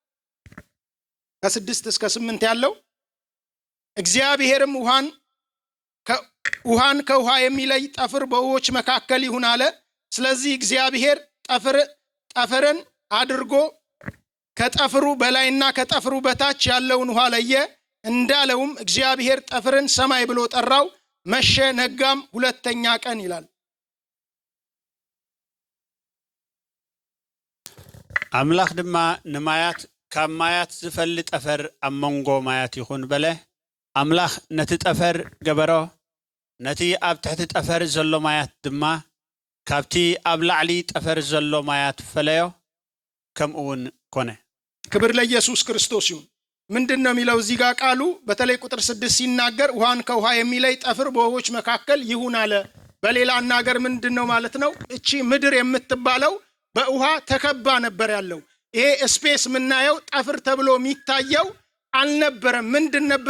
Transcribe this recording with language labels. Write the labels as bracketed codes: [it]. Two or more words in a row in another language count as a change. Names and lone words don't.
[am] ከ6 እስከ 8 ያለው እግዚአብሔርም ውሃን ከውሃ የሚለይ ጠፍር በውኆች መካከል ይሁን አለ። ስለዚህ እግዚአብሔር ጠፍርን አድርጎ ከጠፍሩ በላይና ከጠፍሩ በታች ያለውን ውሃ ለየ። እንዳለውም እግዚአብሔር ጠፍርን ሰማይ ብሎ ጠራው። መሸ ነጋም፣ ሁለተኛ ቀን ይላል። [ti] አምላኽ ድማ ንማያት ካብ ማያት ዝፈሊ ጠፈር ኣብ መንጎ ማያት ይኹን በለ። አምላኽ ነቲ ጠፈር ገበሮ፣ ነቲ ኣብ ትሕቲ ጠፈር ዘሎ ማያት ድማ ካብቲ ኣብ ላዕሊ ጠፈር ዘሎ ማያት ፈለዮ፣ ከምኡውን ኮነ። [am] ክብር ለኢየሱስ ክርስቶስ ይሁን። ምንድነው የሚለው እዚህ ጋር ቃሉ? በተለይ ቁጥር 6 ሲናገር ውሃን ከውሃ የሚለይ ጠፍር በውኆች መካከል ይሁን አለ። በሌላ አናገር ምንድነው ማለት ነው? እቺ ምድር የምትባለው በውሃ ተከባ ነበር ያለው። ይሄ ስፔስ ምናየው ጠፍር ተብሎ የሚታየው አልነበረም። ምንድን ነበረ?